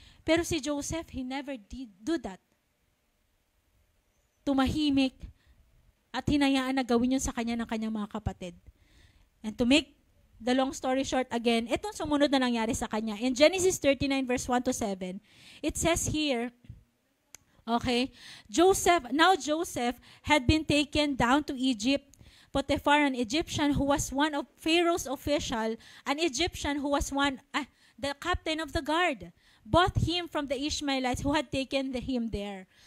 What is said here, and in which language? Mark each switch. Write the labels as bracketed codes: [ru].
[tl] Pero si [en] Joseph, he never did do that. [tl] Tumahimik at hinayaan na gawin yun sa kanya ng kanyang mga kapatid. [en] And to make the long story short again, [tl] itong sumunod na nangyari sa kanya. [en] In Genesis 39 verse 1 to 7, it says here, okay, Joseph had been taken down to Egypt. Potiphar, an Egyptian who was one of Pharaoh's official, an Egyptian who was the captain of the guard, bought him from the Ishmaelites who had taken him there.